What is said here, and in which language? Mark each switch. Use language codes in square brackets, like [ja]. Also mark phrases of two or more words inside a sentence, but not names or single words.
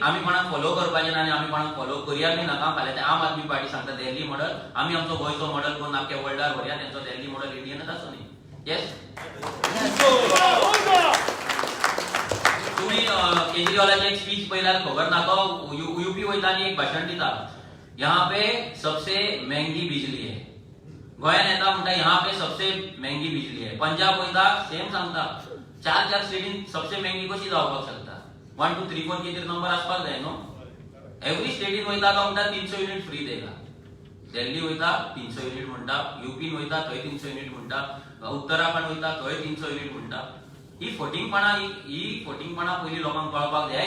[kok] आमी कोणाक फॉलो करपाचें ना आनी आमी कोणाक फॉलो करया बी नाका. फाल्यां ते आम आदमी पार्टी सांगता दिल्ली मॉडल, आमी आमचो गोंयचो मॉडल करून आख्या वर्ल्डार व्हरया, तेंचो दिल्ली मॉडल इंडियनच आसूं न्ही. येस, तुम्ही केजरीवालाची एक स्पीच पळयल्यार खबर ना, तो यूपी वयता आनी एक भाशण दिता, [hi] यहाँ पे सबसे महंगी बिजली है. [kok] गोंयान येता म्हणटा [hi] यहाँ पे सबसे महंगी बिजली है. [kok] पंजाब वयता सेम सांगता, 4 स्टेटीन [hi] सबसे महंगी [kok] कशी जावपाक शकता. 1 2 3 4 कितें नंबर आसपाक जाय न्हू. एवरी स्टेटीन वयता तो म्हणटा 300 युनिट [hi] फ्री देगा. [kok] दिल्ली वयता 300 युनिट म्हणटा, यूपीन वयता थंय 300 युनिट म्हणटा, उत्तराखंड वयता थंय 300 युनिट म्हणटा. ही फोटिंगपणा पयली लोकांक कळपाक जाय.